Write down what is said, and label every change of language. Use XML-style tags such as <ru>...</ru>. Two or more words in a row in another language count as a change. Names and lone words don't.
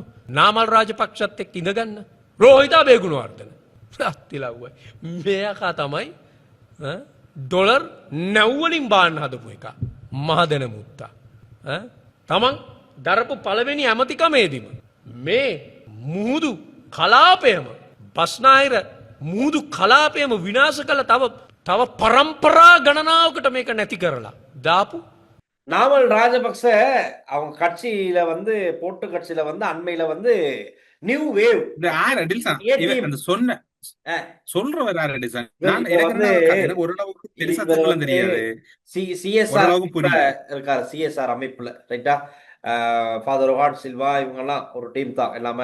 <si>නාමල් රාජපක්ෂත් එක්ක ඉඳගන්න රෝහිත අබේගුණවර්ධන අත්තිලව්වයි මේකා තමයි ඩොලර් 9 වලින් බාන්න හදපු එක මහදැන මුත්තා. තමන් දරපු පළවෙනි ඇමතිකමේදීම මේ මුහුදු කලාපයම බස්නාහිර මුහුදු කලාපයම විනාශ කළ තව පරම්පරා ගණනාවකට මේක නැති කරලා දාපු</si> <ta>நாமல் ராஜபக்ச அவங்க கட்சியில போட்டு கட்சியில அண்மையில நியூ வேவ் அந்த சொன்ன சொல்றவர் எனக்கு ஓரளவுக்கு பெருசா தெரியாது. சிஎஸ்ஆர் அமைப்புல ரைட்டா, ஃபாதர் ஒஹார்ட் சில்வா இவங்கெல்லாம் ஒரு டீம் தான் எல்லாமே.</ta>